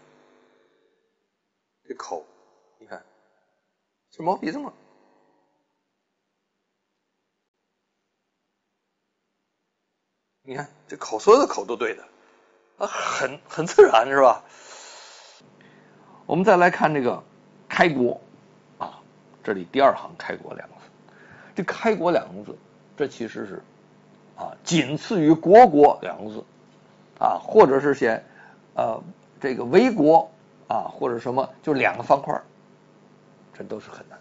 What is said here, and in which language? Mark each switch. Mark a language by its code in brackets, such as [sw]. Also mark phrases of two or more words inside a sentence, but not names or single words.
[zh] 這口你看這毛筆這麼你看这口，所有的口都對的很自然是吧我們再來看這个開國啊，這裡第二行開國兩個字，這開國兩個字，這其實是僅次於國兩個字啊，或者是寫這個為國啊，或者什麼，就2個方塊，這都是很難。